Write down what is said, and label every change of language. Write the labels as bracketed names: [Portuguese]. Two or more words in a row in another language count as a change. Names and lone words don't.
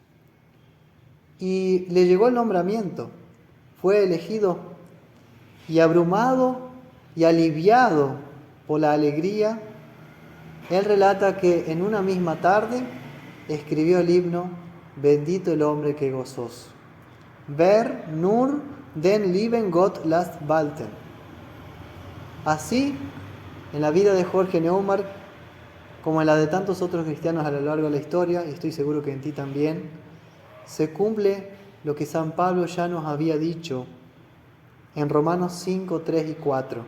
[Spanish] Y le llegó el nombramiento, fue elegido, y abrumado y aliviado por la alegría, él relata que en una misma tarde escribió el himno Bendito el hombre que gozoso. [German] Wer nur den lieben Gott lasst walten. [Spanish] Así, en la vida de Jorge Neumark, como en la de tantos otros cristianos a lo largo de la historia, y estoy seguro que en ti también, se cumple lo que San Pablo ya nos había dicho en Romanos 5, 3 y 4.